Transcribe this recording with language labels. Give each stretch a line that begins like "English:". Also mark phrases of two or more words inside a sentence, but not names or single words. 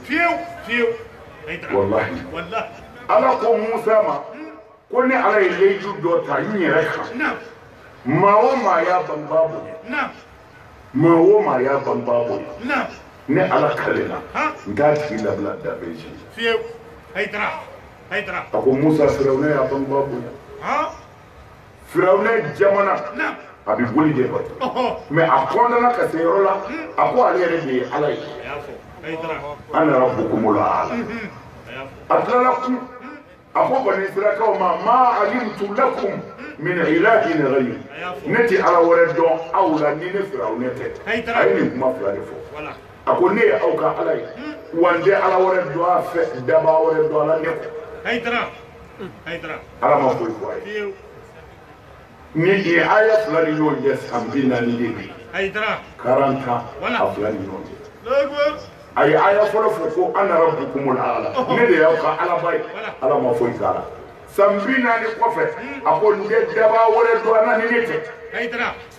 Bambara: wallahi ala ko Musa ma ko ni ala ye lenju dɔ ta n yɛrɛ kan maa o maa y'a bangebaa bonya maa o maa y'a bangebaa bonya ne ala kalenna n t'a tigi labila dabe si a ko Musa Firawuna y'a bangebaa bonya Firawuna jamana a bɛ boli de bato mais a kɔnɔna ka se yɔrɔ la a ko ale yɛrɛ de ye ala ye
Arabic: أنا ربكم الأعلى
Bambara: a tilala kun a ko bani Israilakaw ma
Arabic: علمت لكم من إله غيري
Bambara: ne ti ala wɛrɛ dɔn aw la ni ne Firawuna tɛ a ye nin kuma fila de fɔ a ko ne ye aw ka ala ye wa n tɛ ala wɛrɛ dɔn a fɛ daba wɛrɛ dɔn a la ne kɔ ala ma foyi fɔ a ye ni ye aya fila ni ɲɔgɔn cɛ san 40 de bi 40 ans a fila ni ɲɔgɔn cɛ a ye aya fɔlɔ fɔ ko
Arabic: أنا ربكم الأعلى
Bambara: ne de y'aw ka alaba ye ala ma foyi k'a la san 40 kɔfɛ a ko n tɛ daba wɛrɛ dɔn a la ni ne tɛ